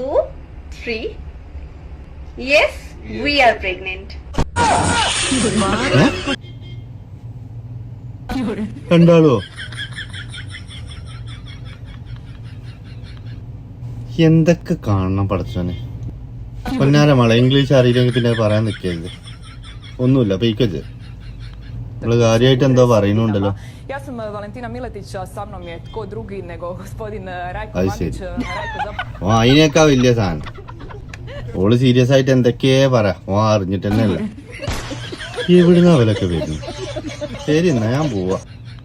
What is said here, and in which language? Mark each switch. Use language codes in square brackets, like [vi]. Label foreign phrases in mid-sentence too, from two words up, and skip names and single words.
[ml] കണ്ടാളോ? എന്തൊക്കെ കാണണം പടച്ചോനെ. പൊന്നാര മള ഇംഗ്ലീഷ് അറിയില്ലെങ്കിൽ പിന്നെ പറയാൻ നിൽക്കരുത്. ഒന്നുമില്ല പെയ്ക്കച്ച്. നമ്മള് കാര്യമായിട്ട് എന്തോ പറയുന്നുണ്ടല്ലോ. [hr] Ja sam Valentina Miletić, sa mnom je tko drugi nego gospodin Rajko Mandić. [ml] അതിനേക്കാ വലിയ സാധനം. ഓള് സീരിയസ് ആയിട്ട് എന്തൊക്കെയേ പറ, അറിഞ്ഞിട്ട് തന്നെ അല്ല. എവിടുന്ന അവലൊക്കെ വരുന്നു. ശരി എന്നാ ഞാൻ പോവാ.